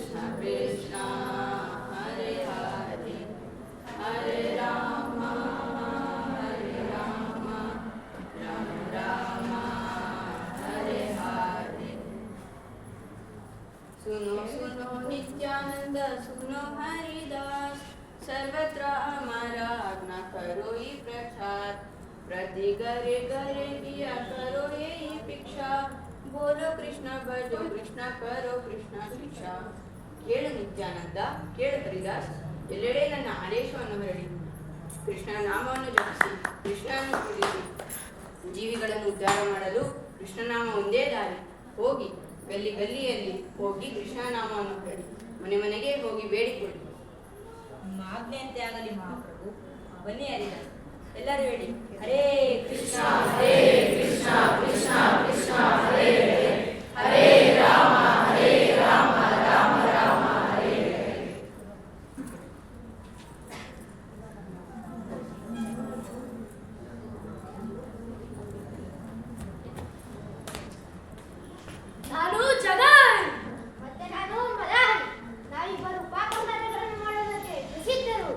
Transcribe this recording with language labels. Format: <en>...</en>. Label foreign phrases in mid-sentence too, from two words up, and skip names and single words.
<sa>ಕೃಷ್ಣ ಹರೇ ಹರೇ ಹರೇ ರಾಮ ಹರೇ ರಾಮ ರಾಮ ರಾಮ ಹರೇ ಹರೇ.</sa> <hi>सुनो सुनो नित्यानंद सुनो हरिदास, सर्वत्र हमारा आज्ञा करो ही प्रचार, प्रति घरे घरे किया करो यही भिक्षा, बोलो कृष्ण भजो कृष्ण करो कृष्ण शिक्षा.</hi> <kn>ಕೇಳು ನಿತ್ಯಾನಂದ, ಕೇಳು ಹರಿದಾಸ್, ಎಲ್ಲೆಡೆ ನನ್ನ ಆದೇಶವನ್ನು ಹರಡಿ ಕೃಷ್ಣನ ನಾಮವನ್ನು ಜಪಿಸಿ ಕೃಷ್ಣನನ್ನು ಪೂಜಿಸಿ ಜೀವಿಗಳನ್ನು ಉದ್ಧಾರ ಮಾಡಲು ಕೃಷ್ಣನಾಮ ಒಂದೇ ದಾರಿ. ಹೋಗಿ ಗಲ್ಲಿ ಗಲ್ಲಿಯಲ್ಲಿ ಹೋಗಿ ಕೃಷ್ಣನಾಮವನ್ನು ಹರಡಿ ಮನೆ ಮನೆಗೆ ಹೋಗಿ ಬೇಡಿಕೊಳ್ಳಿ. ನಿಮ್ಮ ಆಜ್ಞೆಯಂತೆ ಆಗಲಿ ಮಹಾಪ್ರಭು. ಬನ್ನಿ ಹರಿದಾಸ್, ಎಲ್ಲರೂ ಹೇಳಿ</kn> <sa>ಹರೇ ಕೃಷ್ಣ ಹರೇ ಕೃಷ್ಣ ಕೃಷ್ಣ ಕೃಷ್ಣ ಹರೇ ಹರೇ ಹರೇ ರಾಮ ರಾಮ ರಾಮ ಹರೇ ಹರೇ.</sa> <kn>ನಾನು ಜಗನ್ ಮತ್ತೆ ನಾನು ಮದನ್. ನಾವಿಬ್ಬರು ಪಾಕಗಳನ್ನು ಮಾಡೋದಕ್ಕೆ ಪ್ರಸಿದ್ಧರು.</kn>